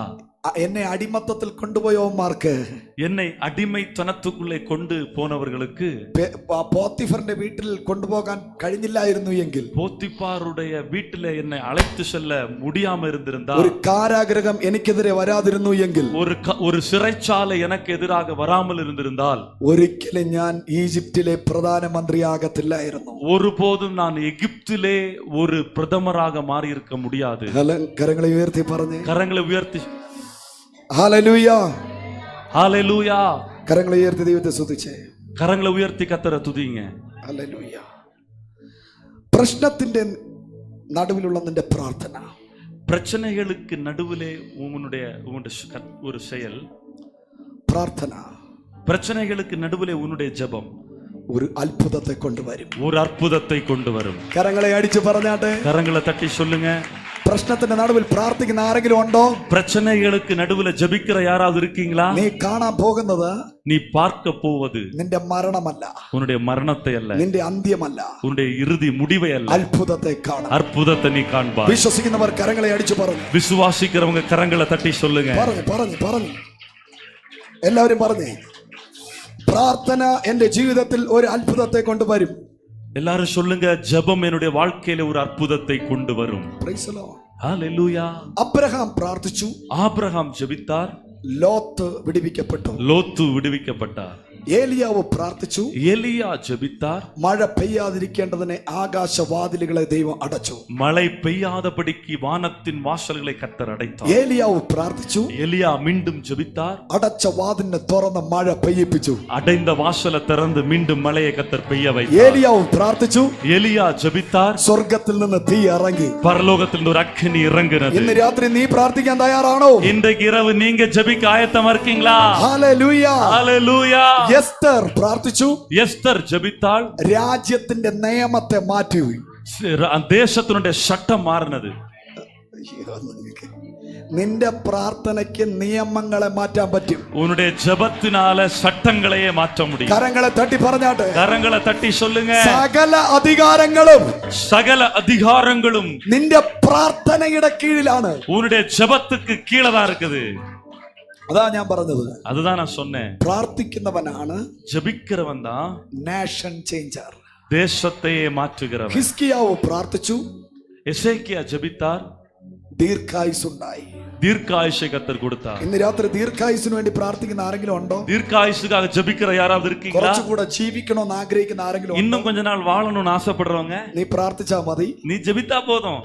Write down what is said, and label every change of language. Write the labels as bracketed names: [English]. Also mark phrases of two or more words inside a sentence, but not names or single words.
[Malayalam] എന്നെ അടിമത്തത്തിൽ കൊണ്ടുപോയവന്മാർക്ക്, [Tamil] என்னை அடிமைத்தனத்துக்குள்ளே கொண்டு போனவர்களுக்கு, [Malayalam] പോത്തിഫറിന്റെ വീട്ടിൽ കൊണ്ടുപോകാൻ കഴിഞ്ഞില്ലായിരുന്നു എങ്കിൽ, [Tamil] போத்திபாருடைய வீட்டில என்னை அழைத்து செல்ல முடியாம இருந்திருந்தா, [Malayalam] ഒരു കാരാഗ്രഹം എനിക്കെതിരെ വരാതിരുന്നു എങ്കിൽ, [Tamil] ஒரு சிறைச்சாலை எனக்கு எதிராக வராமல் இருந்திருந்தால், [Malayalam] ഒരിക്കലും ഞാൻ ഈജിപ്തിലെ പ്രധാനമന്ത്രിയാകത്തില്ലായിരുന്നു. [Tamil] ஒருபோதும் நான் எகிப்திலே ஒரு பிரதமராக மாறி இருக்க முடியாது. [Malayalam] കരങ്ങളെ ഉയർത്തി പറഞ്ഞേ, [Tamil] கரங்களை உயர்த்தி [Malayalam] ഹല്ലേലൂയ. [Tamil] ஹல்லேலூயா. [Malayalam] കരങ്ങളെ ഉയർത്തി ദൈവത്തെ സ്തുതിച്ചേ, [Tamil] கரங்களை உயர்த்தி கர்த்தரை துதிங்க. [Malayalam] ഹല്ലേലൂയ. പ്രശ്നത്തിന്റെ നടുവിലുള്ള നിന്റെ പ്രാർത്ഥന, [Tamil] பிரச்சனைகளுக்கு நடுவிலே உங்களுடைய ஒரு செயல், [Malayalam] പ്രാർത്ഥന [Tamil] பிரச்சனைகளுக்கு நடுவிலே உன்னுடைய ஜெபம் [Malayalam] ഒരു അത്ഭുതത്തെ കൊണ്ടുവരും. [Tamil] ஒரு அற்புதத்தை கொண்டு வரும். [Malayalam] കരങ്ങളെ അടിച്ചു പറഞ്ഞാട്ടെ. [Tamil] கரங்களை தட்டி சொல்லுங்க. [Malayalam] പ്രശ്നത്തിന്റെ നടുവിൽ പ്രാർത്ഥിക്കുന്ന ആരെങ്കിലും ഉണ്ടോ? [Tamil] பிரச்சனைகளுக்கு நடுவுல ஜெபிக்கிற யாராவது இருக்கீங்களா? [Malayalam] നീ കാണാൻ പോകുന്നത് [Tamil] நீ பார்க்க போவது [Malayalam] നിന്റെ മരണമല്ല, [Tamil] உன்னுடைய மரணத்தை அல்ல, [Malayalam] നിന്റെ അന്ത്യമല്ല, [Tamil] உன்னுடைய இறுதி முடிவை அல்ல, [Malayalam] അത്ഭുതത്തെ കാണാം. [Tamil] அற்புதத்தை நீ காண்பாய். [Malayalam] വിശ്വസിക്കുന്നവർ കരങ്ങളെ അടിച്ചു പറഞ്ഞു. [Tamil] விசுவாசிக்கிறவங்க கரங்களை தட்டி சொல்லுங்க. [Malayalam] പറഞ്ഞു പറഞ്ഞു പറഞ്ഞു എല്ലാവരും പറഞ്ഞേ. പ്രാർത്ഥന എന്റെ ജീവിതത്തിൽ ഒരു അത്ഭുതത്തെ കൊണ്ടുവരും. [Tamil] எல்லாரும் சொல்லுங்க, ஜெபம் என்னுடைய வாழ்க்கையில ஒரு அற்புதத்தை கொண்டு வரும். [English] Praise the Lord. [Tamil] ஹalleluya. [Malayalam] അബ്രഹാം പ്രാർത്ഥിച്ചു, [Tamil] ஆபிரகாம் ஜெபித்தார், [Malayalam] ലോത്ത് വിടുവിക്കപ്പെട്ടു. [Tamil] லோத்து விடுவிக்கப்பட்டார். [Malayalam] ഏലിയാവ് പ്രാർത്ഥിച്ചു, [Tamil] எலியா ஜெபித்தார், [Malayalam] മഴ പെയ്യാതിരിക്കേണ്ടതിനെ ആകാശവാതിലുകളെ ദൈവം അടച്ചു. [Tamil] மழை பெய்யாதபடிக்கு வானத்தின் வாசல்களை கர்த்தர் அடைத்தார். [Malayalam] ഏലിയാവ് പ്രാർത്ഥിച്ചു, [Tamil] எலியா மீண்டும் ஜெபித்தார், [Malayalam] അടച്ച വാതിലിനെ തുറന്ന് മഴ പെയ്യിപ്പിച്ചു. [Tamil] அடைந்த வாசலை திறந்து மீண்டும் மழையை கர்த்தர் பெய்ய வைத்தார். [Malayalam] ഏലിയാവ് പ്രാർത്ഥിച്ചു, [Tamil] எலியா ஜெபித்தார், [Malayalam] സ്വർഗത്തിൽ നിന്ന് തീ ഇറങ്ങി. [Tamil] பரலோகத்திலிருந்து ஒரு அக்கினி இறங்குனது. [Malayalam] ഇന്ന് രാത്രി നീ പ്രാർത്ഥിക്കാൻ തയ്യാറാണോ? [Tamil] இன்றைக்கு இரவு நீங்க ஜெபிக்க ஆயத்தமா இருக்கீங்களா? [Malayalam] ഹല്ലേലൂയ. [Tamil] ஹalleluya. [Malayalam] എസ്തർ പ്രാർത്ഥിച്ചു, [Tamil] எஸ்தர் ஜெபித்தாள், [Malayalam] രാജ്യത്തിന്റെ നിയമത്തെ മാറ്റി. [Tamil] தேசத்தினுடைய சட்டம் மாறினது. [Malayalam] നിന്റെ പ്രാർത്ഥനയ്ക്ക് നിയമങ്ങളെ മാറ്റാൻ പറ്റും. [Tamil] உன்னுடைய ஜெபத்தினால சட்டங்களையே மாற்ற முடியும். [Malayalam] കരങ്ങളെ തട്ടി പറഞ്ഞാട്ടെ. [Tamil] கரங்களை தட்டி சொல்லுங்க. [Malayalam] സകല അധികാരങ്ങളും [Tamil] சகல அதிகாரங்களும் [Malayalam] നിന്റെ പ്രാർത്ഥനയുടെ കീഴിലാണ്. [Tamil] உன்னுடைய ஜெபத்துக்கு கீழே தான் இருக்குது. [Malayalam] അതാ ഞാൻ പറഞ്ഞത്. [Tamil] அதுதான் நான் சொன்னேன். [Malayalam] പ്രാർത്ഥിക്കുന്നവനാണ് [Tamil] ஜெபிக்கிறவன் தான் [English] nation changer. [Tamil] தேசத்தையே மாற்றுகிறவன். [Malayalam] ഹിസ്കിയാവ് പ്രാർത്ഥിച്ചു, [Tamil] எசேக்கியா ஜெபித்தார், [Malayalam] ദീർഘായുസ്സുണ്ടായി. [Tamil] தீர்க்காயுஷை கர்த்தர் கொடுத்தார். [Malayalam] ഇന്ന് രാത്രി ദീർഘായുസിന് വേണ്ടി പ്രാർത്ഥിക്കുന്ന ആരെങ്കിലും ഉണ്ടോ? [Tamil] தீர்க்காயுஷுக்காக ஜெபிக்கிற யாராவது இருக்கீங்களா? [Malayalam] കുറച്ചുകൂടെ ജീവിക്കണമെന്ന് ആഗ്രഹിക്കുന്ന ആരെങ്കിലും ഉണ്ടോ? [Tamil] இன்னும் கொஞ்ச நாள் வாழணும்னு ஆசைப்படுறவங்க [Malayalam] നീ പ്രാർത്ഥിച്ചാ മതി. [Tamil] நீ ஜெபித்தா போதும்,